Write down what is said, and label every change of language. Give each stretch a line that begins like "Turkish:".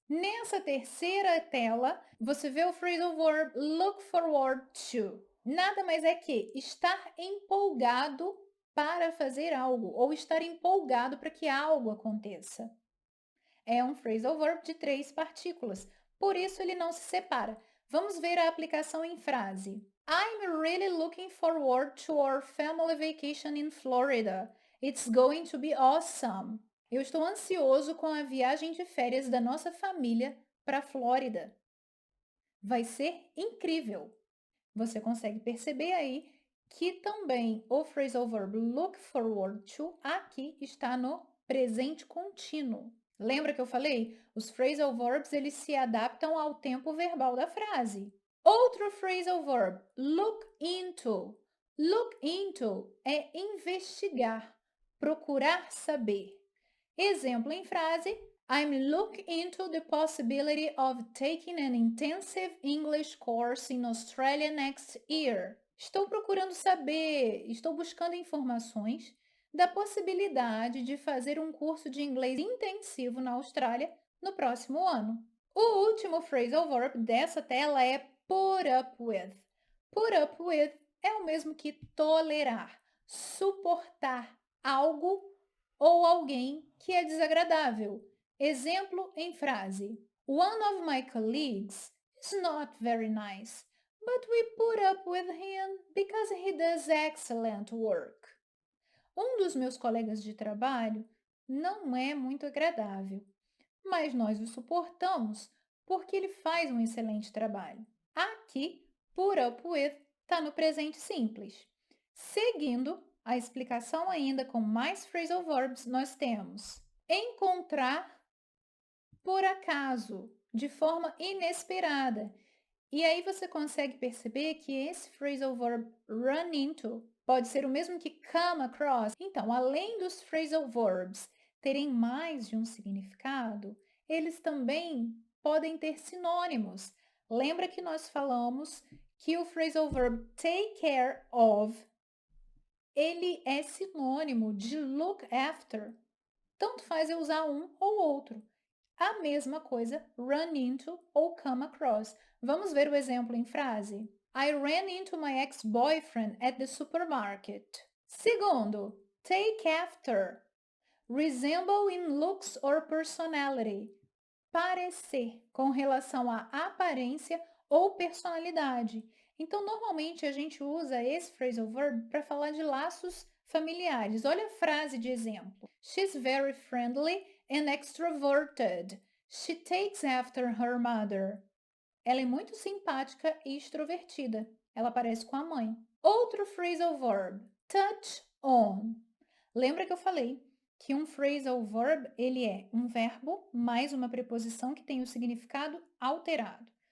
Portuguese: Nessa terceira tela, você vê o phrasal verb look forward to. Nada mais é que estar empolgado para fazer algo ou estar empolgado para que algo aconteça. É um phrasal verb de 3 partículas, por isso ele não se separa. Vamos ver a aplicação em frase.
English: I'm really looking forward to our family vacation in Florida. It's going to be awesome.
Portuguese: Eu estou ansioso com a viagem de férias da nossa família para a Flórida. Vai ser incrível. Você consegue perceber aí que também o phrasal verb look forward to aqui está no presente contínuo. Lembra que eu falei? Os phrasal verbs eles se adaptam ao tempo verbal da frase. Outro phrasal verb, look into. Look into é investigar, procurar saber. Exemplo em frase:
English: I'm looking into the possibility of taking an intensive English course in Australia next year.
Portuguese: Estou procurando saber, estou buscando informações da possibilidade de fazer um curso de inglês intensivo na Austrália no próximo ano. O último phrasal verb dessa tela é put up with. Put up with é o mesmo que tolerar, suportar algo ou alguém que é desagradável. Exemplo em frase:
English: One of my colleagues is not very nice, but we put up with him because he does excellent work.
Portuguese: Um dos meus colegas de trabalho não é muito agradável, mas nós o suportamos porque ele faz um excelente trabalho. Aqui, put up with está no presente simples. Seguindo a explicação ainda com mais phrasal verbs, nós temos encontrar por acaso, de forma inesperada. E aí você consegue perceber que esse phrasal verb run into pode ser o mesmo que come across. Então, além dos phrasal verbs terem mais de um significado, eles também podem ter sinônimos. Lembra que nós falamos que o phrasal verb take care of, ele é sinônimo de look after. Tanto faz eu usar um ou outro. A mesma coisa, run into ou come across. Vamos ver o exemplo em frase.
English: I ran into my ex-boyfriend at the supermarket. Segundo, take after. Resemble in looks or personality.
Portuguese: Parecer, com relação à aparência ou personalidade. Então, normalmente a gente usa esse phrasal verb para falar de laços familiares. Olha a frase de exemplo.
English: She's very friendly and extroverted. She takes after her mother.
Portuguese: Ela é muito simpática e extrovertida. Ela parece com a mãe. Outro phrasal verb, touch on. Lembra que eu falei que um phrasal verb, ele é um verbo mais uma preposição que tem o significado alterado.